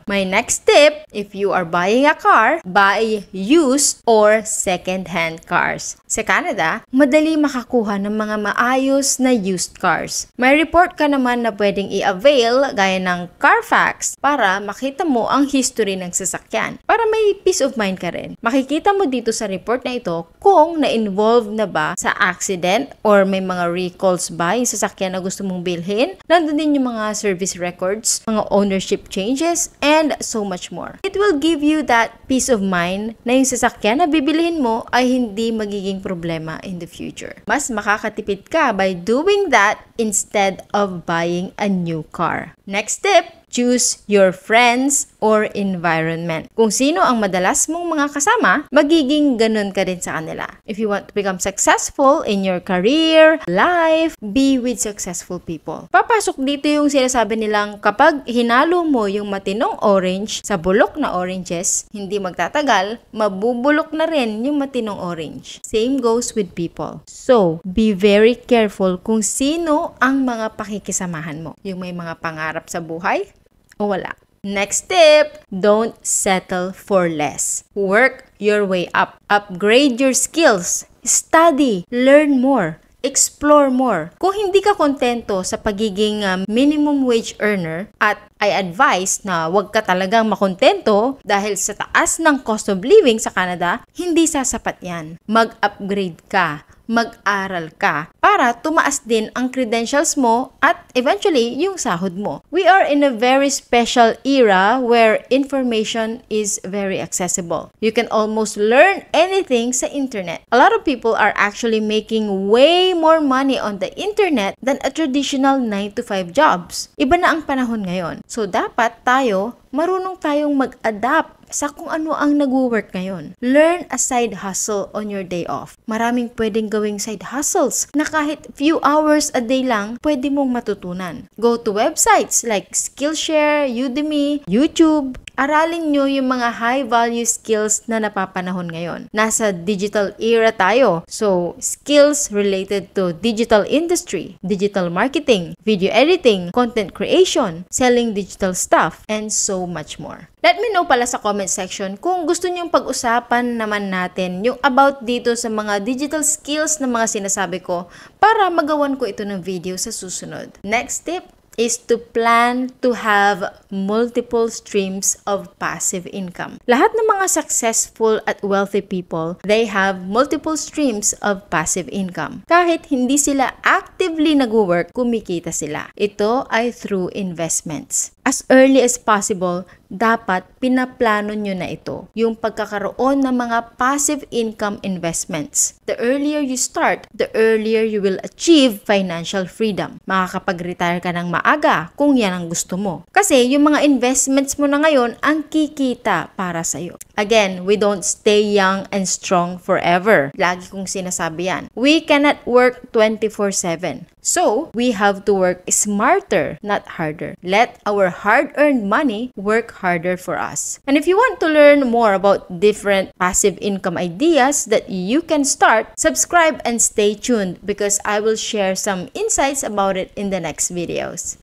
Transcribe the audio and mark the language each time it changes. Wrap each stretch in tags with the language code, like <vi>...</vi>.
<en>My next tip, if you are buying a car, buy used or second-hand cars.</en> <tl>Sa Canada, madali makakuha ng mga maayos na used cars. May report ka naman na pwedeng i-avail gaya ng Carfax para makita mo ang history ng sasakyan. Para may peace of mind ka rin. Makikita mo dito sa report na ito kung na-involve na ba sa accident or may mga recalls ba yung sasakyan na gusto mong bilhin. Nandun din yung mga service records, mga ownership changes, and so much more.</tl> <en>It will give you that peace of mind</en> <tl>na yung sasakyan na bibilihin mo ay hindi magiging problema in the future. Mas makakatipid ka</tl> <en>by doing that instead of buying a new car. Next tip, choose your friends or environment.</en> <tl>Kung sino ang madalas mong mga kasama, magiging ganun ka din sa kanila.</tl> <en>If you want to become successful in your career, life, be with successful people.</en> <tl>Papasok dito yung sinasabi nilang kapag hinalo mo yung matinong orange sa bulok na oranges, hindi magtatagal, mabubulok na rin yung matinong orange.</tl> <en>Same goes with people.</en> <tl>So,</tl> <en>be very careful</en> <tl>kung sino ang mga pakikisamahan mo. Yung may mga pangarap sa buhay, o wala.</tl> <en>Next tip, don't settle for less. Work your way up. Upgrade your skills. Study. Learn more. Explore more.</en> <tl>Kung hindi ka kontento sa pagiging minimum wage earner at I advise na wag ka talagang makontento dahil sa taas ng cost of living sa Canada, hindi sasapat yan. Mag-upgrade ka. Mag-aral ka para tumaas din ang credentials mo at eventually yung sahod mo.</tl> <en>We are in a very special era where information is very accessible. You can almost learn anything sa internet. A lot of people are actually making way more money on the internet than a traditional 9-to-5 jobs.</en> <tl>Iba na ang panahon ngayon. So dapat tayo marunong tayong mag-adapt sa kung ano ang nag-work ngayon.</tl> <en>Learn a side hustle on your day off.</en> <tl>Maraming pwedeng gawing side hustles na kahit few hours a day lang pwede mong matutunan.</tl> <en>Go to websites like Skillshare, Udemy, YouTube.</en> <tl>Aralin nyo yung mga high-value skills na napapanahon ngayon. Nasa digital era tayo.</tl> <en>So, skills related to digital industry, digital marketing, video editing, content creation, selling digital stuff, and so much more.</en> <tl>Let me know pala sa comment section kung gusto nyong pag-usapan naman natin yung about dito sa mga digital skills na mga sinasabi ko para magawan ko ito ng video sa susunod.</tl> <en>Next tip, is to plan to have multiple streams of passive income.</en> <tl>Lahat ng mga</tl> <en>successful at wealthy people, they have multiple streams of passive income.</en> <tl>Kahit hindi sila actively nag-work, kumikita sila. Ito ay through investments.</tl> <en>As early as possible,</en> <tl>dapat pinaplano nyo na ito, yung pagkakaroon ng mga passive income investments.</tl> <en>The earlier you start, the earlier you will achieve financial freedom.</en> <tl>Makakapag-retire ka ng maaga kung yan ang gusto mo. Kasi yung mga investments mo na ngayon ang kikita para sa'yo.</tl> <en>Again, we don't stay young and strong forever.</en> <tl>Lagi kong sinasabi yan.</tl> <en>We cannot work 24/7. So, we have to work smarter, not harder. Let our hard-earned money work harder for us. And if you want to learn more about different passive income ideas that you can start, subscribe and stay tuned because I will share some insights about it in the next videos.</en>